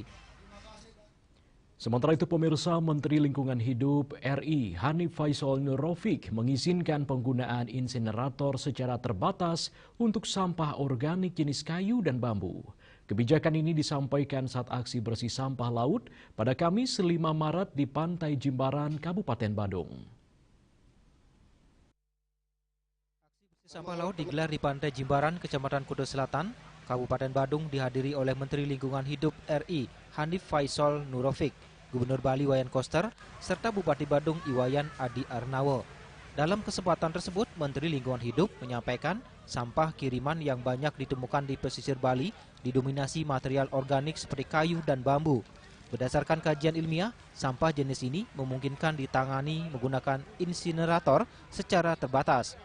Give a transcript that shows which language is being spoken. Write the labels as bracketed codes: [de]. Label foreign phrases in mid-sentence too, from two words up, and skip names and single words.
[id] Sementara itu pemirsa, Menteri Lingkungan Hidup RI Hanif Faisal Nurrafiq mengizinkan penggunaan insinerator secara terbatas untuk sampah organik jenis kayu dan bambu. Kebijakan ini disampaikan saat aksi bersih sampah laut pada Kamis 5 Maret di Pantai Jimbaran, Kabupaten Badung. Aksi bersih sampah laut digelar di Pantai Jimbaran, Kecamatan Kuta Selatan, Kabupaten Badung dihadiri oleh Menteri Lingkungan Hidup RI Hanif Faisal Nurrafiq, Gubernur Bali Wayan Koster, serta Bupati Badung Iwayan Adi Arnawo. Dalam kesempatan tersebut, Menteri Lingkungan Hidup menyampaikan sampah kiriman yang banyak ditemukan di pesisir Bali didominasi material organik seperti kayu dan bambu. Berdasarkan kajian ilmiah, sampah jenis ini memungkinkan ditangani menggunakan insinerator secara terbatas.